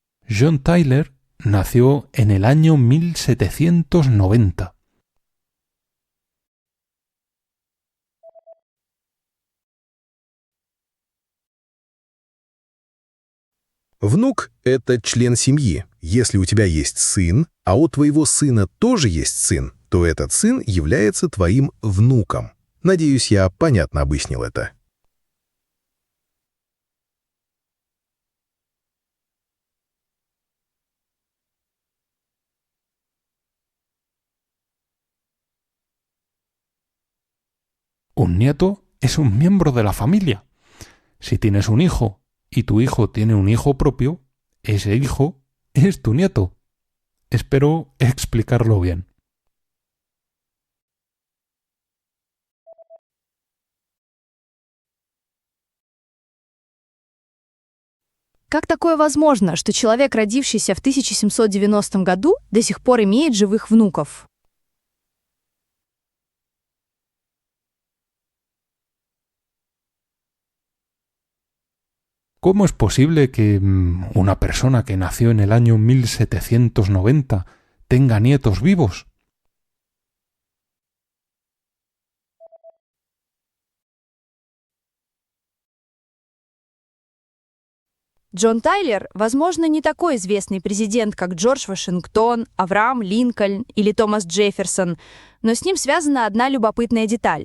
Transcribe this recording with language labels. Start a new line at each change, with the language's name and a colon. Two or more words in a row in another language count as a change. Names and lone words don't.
Spanish: John Tyler nació en el año 1790.
Russian: Внук — это член семьи. Если у тебя есть сын, а у твоего сына тоже есть сын, то этот сын является твоим внуком. Надеюсь, я понятно объяснил это.
Spanish: Un nieto es un miembro de la familia. Si tienes un hijo y tu hijo tiene un hijo propio, ese hijo es tu nieto. Espero explicarlo bien.
Russian: Как такое возможно, что человек, родившийся в 1790 году, до сих пор имеет живых внуков?
Spanish: ¿Cómo es posible que una persona que nació en el año 1790 tenga nietos vivos?
Russian: Джон Тайлер, возможно, не такой известный президент, как Джордж Вашингтон, Авраам Линкольн или Томас Джефферсон, но с ним связана одна любопытная деталь.